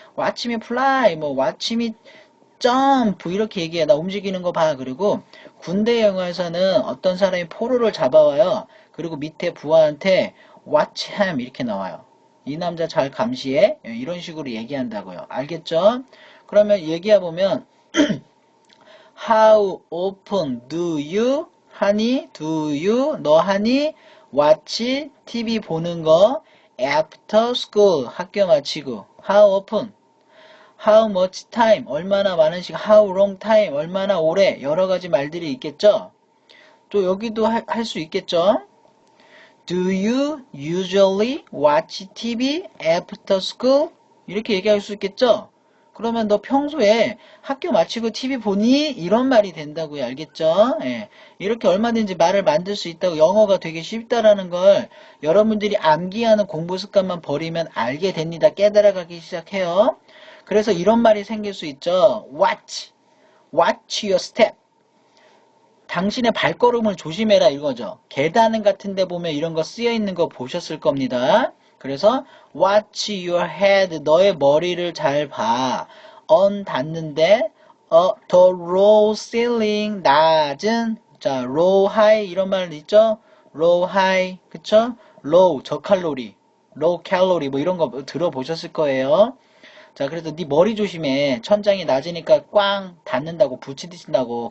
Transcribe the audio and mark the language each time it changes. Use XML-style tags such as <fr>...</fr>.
<en>watch me fly, watch me jump</en> <ko>이렇게 얘기해. 나 움직이는 거 봐. 그리고 군대 영화에서는 어떤 사람이 포로를 잡아와요. 그리고 밑에 부하한테</ko> <en>watch him</en> <ko>이렇게 나와요. 이 남자 잘 감시해. 이런 식으로 얘기한다고요. 알겠죠? 그러면 얘기해보면</ko> <en>How often do you</en> <ko>하니?</ko> <en>Do you?</en> <ko>너 하니?</ko> <en>watch TV</en> <ko>보는 거</ko> <en>after school</en> <ko>학교 마치고</ko> <en>How often? How much time?</en> <ko>얼마나 많은 시간?</ko> <en>How long time?</en> <ko>얼마나 오래? 여러 가지 말들이 있겠죠? 또 여기도 할 수 있겠죠?</ko> <en>Do you usually watch TV after school?</en> <ko>이렇게 얘기할 수 있겠죠? 그러면 너 평소에 학교 마치고 TV 보니? 이런 말이 된다고요. 알겠죠? 예. 이렇게 얼마든지 말을 만들 수 있다고 영어가 되게 쉽다라는 걸 여러분들이 암기하는 공부 습관만 버리면 알게 됩니다. 깨달아가기 시작해요. 그래서 이런 말이 생길 수 있죠.</ko> <en>Watch your step.</en> <ko>당신의 발걸음을 조심해라 이거죠. 계단 같은 데 보면 이런 거 쓰여 있는 거 보셨을 겁니다. 그래서</ko> <en>watch your head.</en> <ko>너의 머리를 잘 봐. on 닿는데</ko> <en>the low ceiling</en> <ko>낮은 자</ko> <en>low high</en> <ko>이런 말 있죠.</ko> <en>low high</en> <ko>그쵸? low 저칼로리</ko> <en>low calorie</en> <ko>뭐 이런 거 들어보셨을 거예요. 자, 그래서 네 머리 조심해. 천장이 낮으니까 꽝 닿는다고 부딪힌다고.</ko>